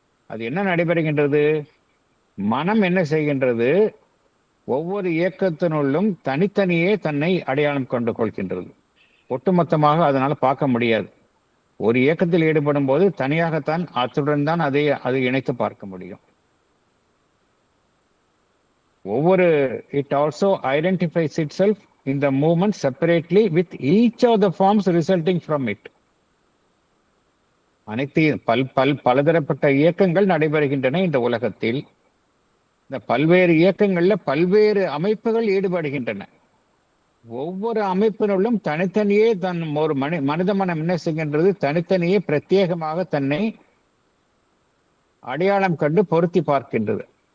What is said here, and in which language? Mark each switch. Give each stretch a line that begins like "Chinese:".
Tamil: அது என்ன நடைபெறுகின்றது? மனம் என்ன செய்கின்றது? ஒவ்வொரு இயக்கத்தினுள்ளும் தனித்தனியே தன்னை அடையாளம் கொண்டு கொள்கின்றது. ஒட்டுமொத்தமாக அதனால பார்க்க முடியாது. ஒரு இயக்கத்தில் ஈடுபடும் போது தனியாகத்தான் அத்துடன் தான் அதை இணைத்து பார்க்க முடியும்.
English: It also identifies itself in the movement separately with each of the forms resulting from it.
Tamil: அனைத்து பலதரப்பட்ட இயக்கங்கள் நடைபெறுகின்றன இந்த உலகத்தில். இந்த பல்வேறு இயக்கங்கள்ல பல்வேறு அமைப்புகள் ஈடுபடுகின்றன. ஒவ்வொரு அமைப்பினுள்ளும் தனித்தனியே ஒரு மனித மனம் என்ன செய்கின்றது, தனித்தனியே பிரத்யேகமாக தன்னை அடையாளம் கண்டு பொருத்தி பார்க்கின்றது.